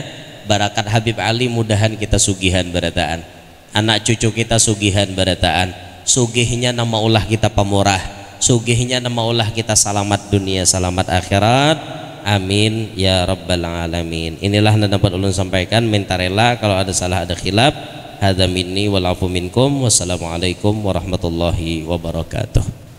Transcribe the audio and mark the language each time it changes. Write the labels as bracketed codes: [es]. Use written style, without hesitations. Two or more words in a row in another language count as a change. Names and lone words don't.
[bjn] Barakat Habib Ali mudahan kita sugihan barataan, anak cucu kita sugihan barataan, sugihnya nama ulah kita pemurah, sugihnya nama ulah kita selamat dunia selamat akhirat, [ar] آمين يا رب العالمين. [bjn] Inilah yang dapat ulun sampaikan, minta rela kalau ada salah ada khilaf. [ar] هذا مني والعفو منكم. والسلام عليكم ورحمة الله وبركاته.